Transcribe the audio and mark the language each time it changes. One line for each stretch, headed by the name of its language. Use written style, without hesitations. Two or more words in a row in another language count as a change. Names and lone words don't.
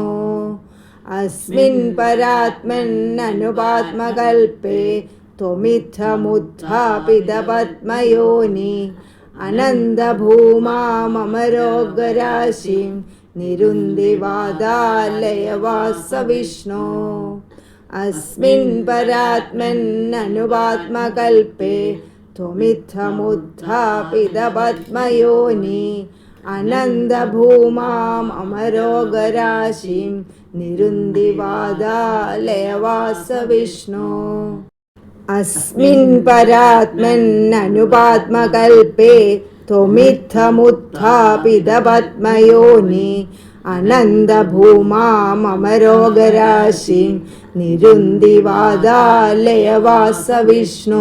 Sanskrit: अस्मिन् परात्मन्ननुपात्मकल्पे त्वमित्थमुत्थापितपद्मयोनि अनन्दभूमामरोगराशिं निरुन्दिवादालयवासविष्णो। अस्मिन् परात्मन्ननुपात्मकल्पे त्वमित्थमुत्थापितपद्मयोनि അനന്തഭൂമാം അമരോഗരാശിം നിരുന്തിവാദാലയവാസവിഷ്ണോ. അസ്മിൻ പരാത്മന്നനുപാത്മകൽപേ ത്വമിത്തമുത്ഥാപിതപത്മയോനി അനന്തഭൂമാം അമരോഗരാശിം നിരുന്തിവാദാലയവാസവിഷ്ണോ.